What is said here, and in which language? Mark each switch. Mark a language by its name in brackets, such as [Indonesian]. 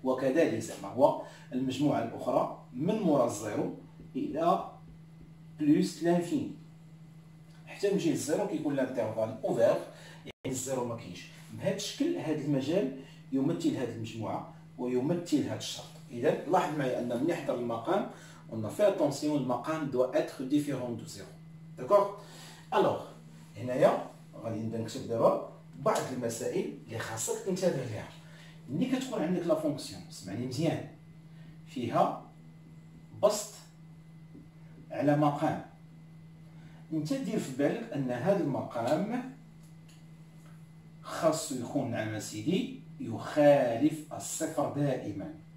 [Arabic] وكذلك زعما هو المجموعه الاخرى من مورا الزيرو الى بلوس لانفيني حتى من جهه الزيرو كيكون الانترفال اوفير يعني الزيرو ما كاينش. بهذا الشكل هذا المجال يمثل هذه المجموعه ويمثل هذا الشرط. إذا لاحظ معايا أن من يحضر المقام [French] on a fait attention المقام doit être différent de zéro. d'accord. [Arabic] alors هنايا غادي نبدا نكتب دابا بعض المسائل اللي خاصك تنتبه ليها. ملي كتكون عندك لا فونكسيون سمعني مزيان فيها بسط على مقام، انت دير في بالك ان هذا المقام خاصو يكون نعم سيدي يخالف الصفر دائما.